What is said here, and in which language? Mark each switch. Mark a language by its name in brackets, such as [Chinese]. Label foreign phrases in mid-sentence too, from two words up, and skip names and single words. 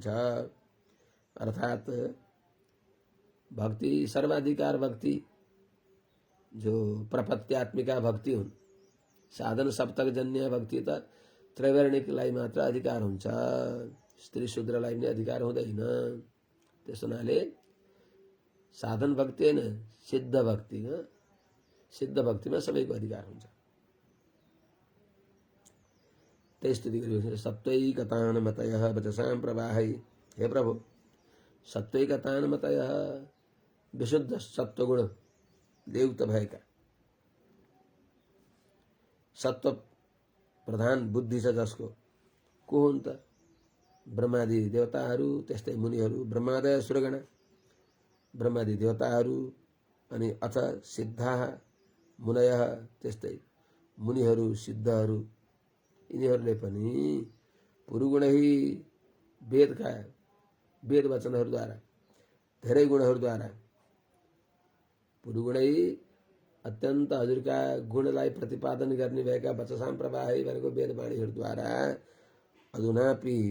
[Nepali] अर्थात भक्ति सर्वाधिकार भक्ति जो प्रपत्यात्मिका भक्ति हुन् साधन सप्तक जन्य भक्ति त त्रैवर्णिकलाई मात्र अधिकार हुन्छ स्त्री शूद्रलाई पनि अधिकार हुँदैन। त्यस हुनाले साधन भक्ति हैन सिद्ध भक्ति सिद्ध भक्तिमा सबैको अधिकार हुन्छ। त्यही स्तुति गरिरहेको [Sanskrit] सत्त्वैकतान मतयः वचसां प्रवाहै। [Nepali] हे प्रभु [Sanskrit] सत्त्वैकतान मतयः [Nepali] विशुद्ध सत्वगुणले युक्त भएका, सत्व प्रधान बुद्धि छ जसको, को हुन् त? ब्रह्मादि देवताहरू, त्यस्तै मुनिहरू, [Sanskrit] ब्रह्मादय सुरगणा, [Nepali] ब्रह्मादि देवताहरू, [Sanskrit] अनि अथ सिद्धाः मुनयः, [Nepali] त्यस्तै मुनिहरू सिद्धहरू, यिनीहरूले पनि पुरुगुणै वेदका वेद वचनहरूद्वारा, धेरै गुणहरूद्वारा, पुरुगुणै अत्यन्त हजुरका गुणलाई प्रतिपादन गर्ने भएका [Sanskrit] वचसाम प्रवाही [Nepali] भनेको वेदवाणीहरूद्वारा अधुनापि